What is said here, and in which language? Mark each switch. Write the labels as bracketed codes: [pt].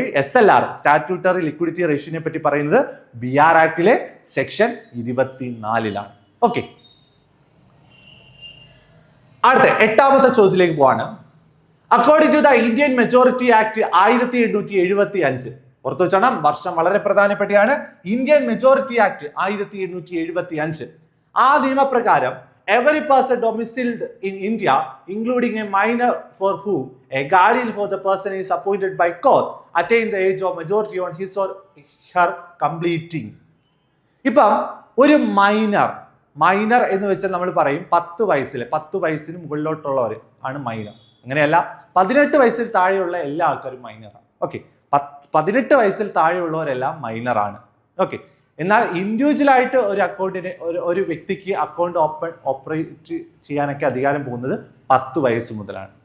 [ml] SLR statutory liquidity റേഷ്യോനെ പറ്റി പറയുന്നത് BR ആക്ടിലെ section 24ലാണ്. Okay, അടുത്ത 8ാമത്തെ ചോദ്യത്തിലേക്ക് പോവാണ്. [en] according to the Indian majority act 1875, [ml] ഓർത്തു വെച്ചോണം, വർഷം വളരെ പ്രധാനപ്പെട്ടാണ്. [en] Indian majority act 1875. [ml] ആ നിയമപ്രകാരം [en] every person domiciled in India, including a minor for whom a guardian for the person is appointed by court, attain the age of majority on his or her completing. [ml] ഇപ്പം ഒരു minor എന്ന് വെച്ചാൽ നമ്മൾ പറയും 10 വയസ്സിന് മുകളിലോട്ടുള്ളവർ ആണ് മൈനർ. അങ്ങനെയല്ല, 18 വയസ്സിൽ താഴെയുള്ള എല്ലാ ആൾക്കാരും മൈനറാണ്. ഓക്കെ, 18 വയസ്സിൽ താഴെയുള്ളവരെല്ലാം മൈനറാണ്. ഓക്കെ, എന്നാൽ ഇൻഡിവിജ്വൽ ആയിട്ട് ഒരു അക്കൗണ്ടിന് ഒരു വ്യക്തിക്ക് അക്കൗണ്ട് ഓപ്പറേറ്റ് ചെയ്യാനൊക്കെ അധികാരം പോകുന്നത് 10 വയസ്സ് മുതലാണ്.